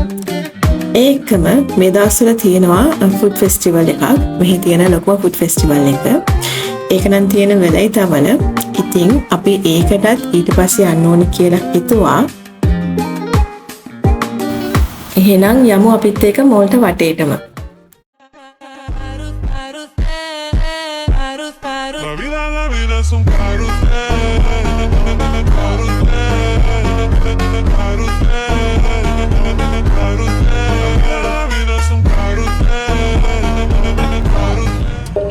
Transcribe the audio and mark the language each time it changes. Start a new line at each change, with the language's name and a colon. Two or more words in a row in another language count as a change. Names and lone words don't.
Sinhala: ඒකම මේ දවස්වල තියෙනවා
English: food festival
Sinhala: එකක්. මෙහි තියෙන ලොකුම
English: food festival
Sinhala: එක. ඒක නම් තියෙන වෙලයි තවල. ඉතින් අපි ඒකටත් ඊට පස්සේ යන්න ඕනි කියලා හිතුවා. එහෙනම් යමු අපිත් එක්ක මෝල්ට වටේටම.
Spanish: La vida es un carrusel, La vida es un carrusel.